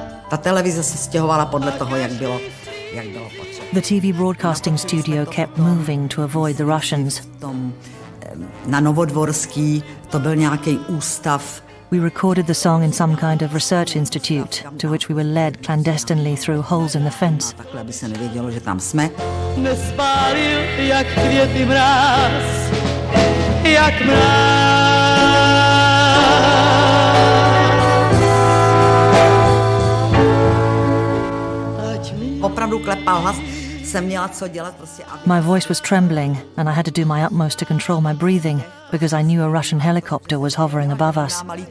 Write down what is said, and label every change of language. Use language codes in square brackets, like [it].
[cs] Ta televize se stěhovala podle toho, jak bylo potřeba. [en] The TV broadcasting studio kept moving to avoid the Russians. [cs] Na Novodvorský to byl nějaký ústav. [en] We recorded the song in some kind of research institute, to which we were led clandestinely through holes in the fence. [cs] Takhle, aby se nevědělo, že tam jsme. Nespálil jak květy mráz, jak mráz. Opravdu klepal hlas, jsem měla co dělat prostě. [en] My voice was trembling and I had to do my utmost to control my breathing because I knew a Russian helicopter was hovering above us.